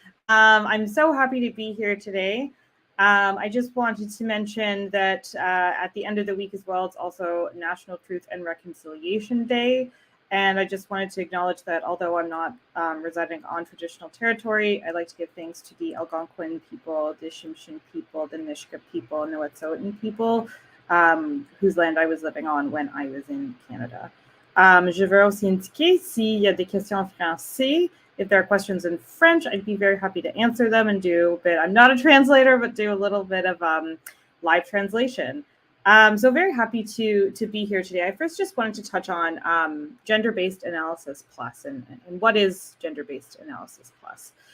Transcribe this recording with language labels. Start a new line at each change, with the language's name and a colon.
English: I'm so happy to be here today. I just wanted to mention that at the end of the week as well, it's also National Truth and Reconciliation Day. And I just wanted to acknowledge that although I'm not residing on traditional territory, I'd like to give thanks to the Algonquin people, the Tsimshian people, the Nisga'a people, and the Wet'suwet'en people, whose land I was living on when I was in Canada.
French: Je veux aussi indiquer s'il y a des questions en français.
English: If there are questions in French, I'd be very happy to answer them and do a bit. I'm not a translator, but do a little bit of live translation. So very happy to be here today. I first just wanted to touch on gender-based analysis plus and what is gender-based analysis plus.